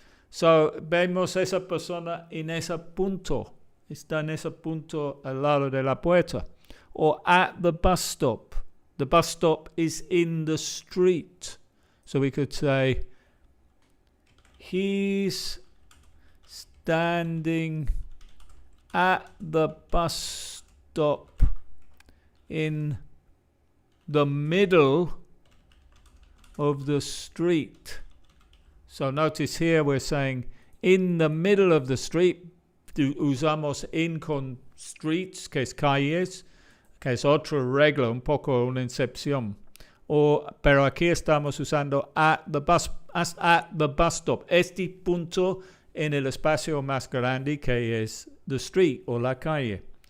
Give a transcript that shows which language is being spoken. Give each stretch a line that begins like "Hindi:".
Spanish: So, vemos esa persona en ese punto. Está en ese punto al lado de la puerta.
English: Or at the bus stop. The bus stop is in the street. So we could say, he's standing at the bus stop in the middle of the street. So notice here we're saying in the middle of the street.
Spanish: Usamos in con streets, que es calles, que es otra regla, un poco una excepción. Pero aquí estamos usando
English: at the bus stop.
Spanish: Este punto en el espacio más grande que es
English: the street
Spanish: o la calle.